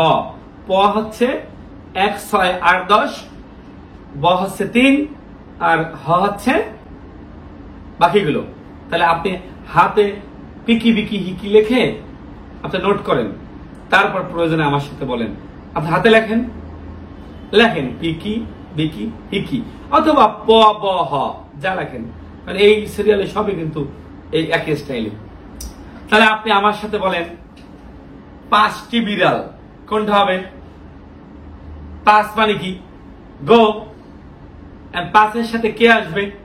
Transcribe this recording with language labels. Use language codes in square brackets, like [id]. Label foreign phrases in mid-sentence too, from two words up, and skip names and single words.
[bn] প হচ্ছে 1, 6, 8, 10, ব হচ্ছে 3, আর হ হচ্ছে বাকিগুলো। তাহলে আপনি হাতে [ja] ぴき びき ひき [bn] লিখে আপনি নোট করেন, তারপর প্রয়োজনে আমার সাথে বলেন। আপনি হাতে লেখেন [ja] ぴき びき ひき, [bn] অথবা প ব হ যা লেখেন, মানে এই সিরিয়ালে সবই কিন্তু এই একই স্টাইলে। তাহলে আপনি আমার সাথে বলেন 5টি বিড়াল, কোনটা হবে? 5 মানে কি? গো। 5 এর সাথে কে আসবে?